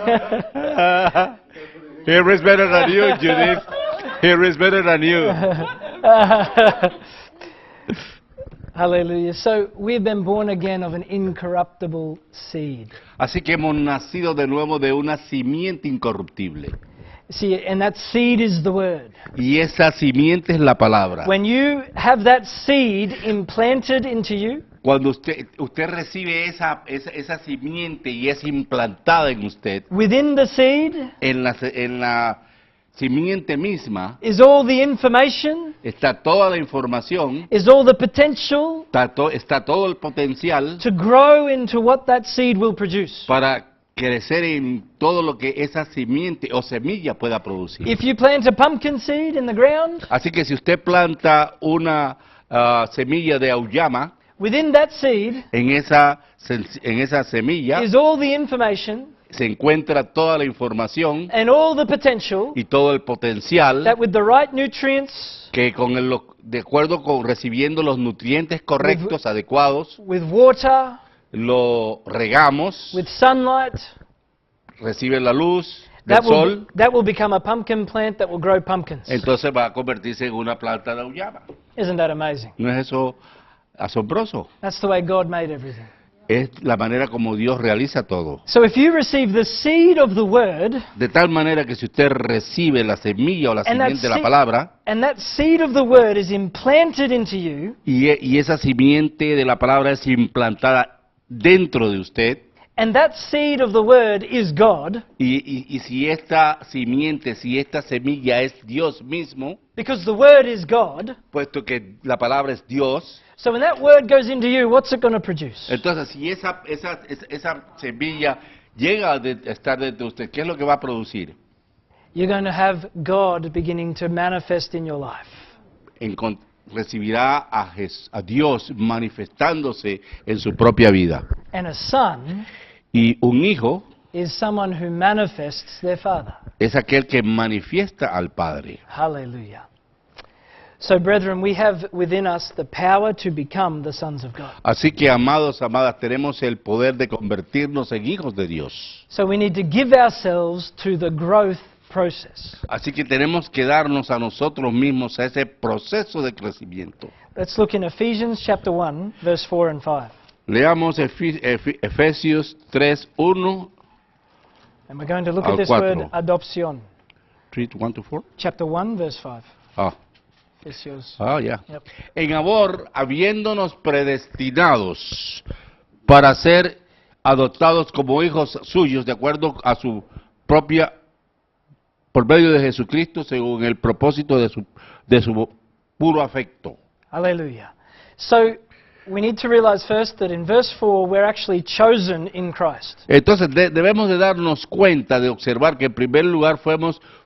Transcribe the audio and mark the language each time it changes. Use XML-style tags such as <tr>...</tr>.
<en>Here is better than you, Judith. Here is better than you. Hallelujah. So we've been born again of an incorruptible seed.</en> <es>Así que hemos nacido de nuevo de una simiente incorruptible.</es> <en>See, and that seed is the word.</en> <es>Y esa simiente es la palabra.</es> <en>When you have that seed implanted into you,</en> <es>Cuando usted recibe esa simiente y es implantada en usted,</es> <en>within the seed</en> <es>en la simiente misma</es> <en>is all the information,</en> <es>está toda la información,</es> <en>is all the potential</en> <es>está todo el potencial</es> <en>to grow into what that seed will produce.</en> <es>para crecer en todo lo que esa simiente o semilla pueda producir.</es> <en>If you plant a pumpkin seed in the ground,</en> <es>Así que si usted planta una semilla de auyama,</es> <en>within that seed</en> <es>en esa semilla</es> <en>is all the information</en> <es>se encuentra toda la información</es> <en>and all the potential</en> <es>y todo el potencial</es> <en>that with the right nutrients,</en> <es>que de acuerdo con recibiendo los nutrientes correctos, adecuados,</es> <en>with water,</en> <es>lo regamos,</es> <en>with sunlight,</en> <es>recibe la luz del sol,</es> <en>that will become a pumpkin plant that will grow pumpkins.</en> <es>entonces va a convertirse en una planta de auyama.</es> <en>Isn't that amazing?</en> <es>¿No es eso asombroso?</es> <en>That's the way God made everything.</en> <es>Es la manera como Dios realiza todo.</es> <en>So if you receive the seed of the word,</en> <es>De tal manera que si usted recibe la semilla o la</es> <en>And that</en> <es>simiente de la</es> <en>seed-</en> <es>palabra,</es> <en>and that seed of the word is implanted into you,</en> <es>y esa simiente de la palabra es implantada dentro de usted,</es> <en>and that seed of the word is God,</en> <es>y si esta simiente, si esta semilla es Dios mismo,</es> <en>because the word is God,</en> <es>puesto que la palabra es Dios,</es> <en>so when that word goes into you, what's it going to produce?</en> <es>entonces si esa semilla llega a estar dentro de usted, ¿qué es lo que va a producir?</es> <en>You're going to have God beginning to manifest in your life.</en> <es>Recibirá a Dios manifestándose en su propia vida.</es> <en>And a son</en> <es>Y un hijo</es> <en>is someone who manifests their father.</en> <es>es aquel que manifiesta al Padre.</es> <en>Hallelujah. So, brethren, we have within us the power to become the sons of God.</en> <es>Así que, amados, amadas, tenemos el poder de convertirnos en hijos de Dios.</es> <en>So we need to give ourselves to the growth process.</en> <es>Así que tenemos que darnos a nosotros mismos a ese proceso de crecimiento.</es> <en>Let's look in Ephesians chapter 1, verse 4 and 5.</en> <es>Leamos Efesios 3, 1,</es> <en>And we're going to look</en> <es>Al</es> <en>at this 4. word adopción. 3, 1 to 4. Chapter 1, verse 5. Efesios.</en> <es>Ya.</es> <en>Yep.</en> <es>En amor, habiéndonos predestinados para ser adoptados como hijos suyos, de acuerdo a su propia, por medio de Jesucristo, según el propósito de su puro afecto.</es> <en>Hallelujah. So we need to realize first that in verse 4 we're actually chosen in Christ.</en> <es>Entonces debemos de darnos cuenta, de observar que en primer lugar fuimos</es>